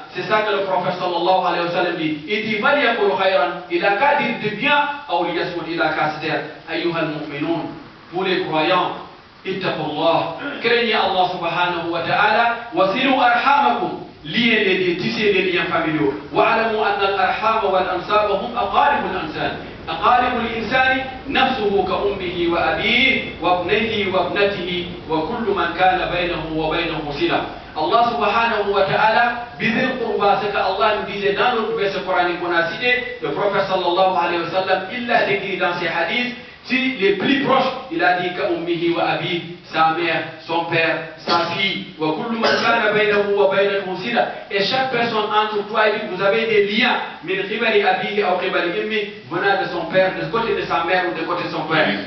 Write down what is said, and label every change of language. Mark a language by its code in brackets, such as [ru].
[fr] C'est ça que le prophète sallallahu alayhi wa sallam dit. Il dit [ar] falyaqul khayran, [fr] il a qu'à dire du bien, ou [ar] liyasmut, [fr] il a qu'à se taire. [ar] Ayyuhal mu'minun, [fr] pour les croyants, [ar] ittaqullah, [fr] craignez Allah subhanahu wa ta'ala, [ar] wasilu arhamakum, [fr] liez les tissez les liens familiaux. [ar] Wa'alamu anna al-arham wal ansab hum aqarib al-insan. أقارب الإنسان نفسه كأمه وأبيه وابنه وابنته وكل من كان بينه وبينه صلة. [fr] Allah subhanahu wa ta'ala, [ar] bizil qurba, [fr] ce qu'Allah nous disait dans notre verset coranique qu'on a cité, le prophète sallallahu alayhi wa sallam, il l'a décrit dans ses hadiths, si les plus proches, il a dit [ar] qu'ummihi wa abi, [fr] sa mère, son père, sa fille, [ar] wa kullu man kana baynahu wa baynakum sila, [fr] et chaque personne entre toi et lui, vous avez des liens, [ar] min qibali abihi aw qibali ummi, [fr] venant de son père, de côté de sa mère ou de côté de son père.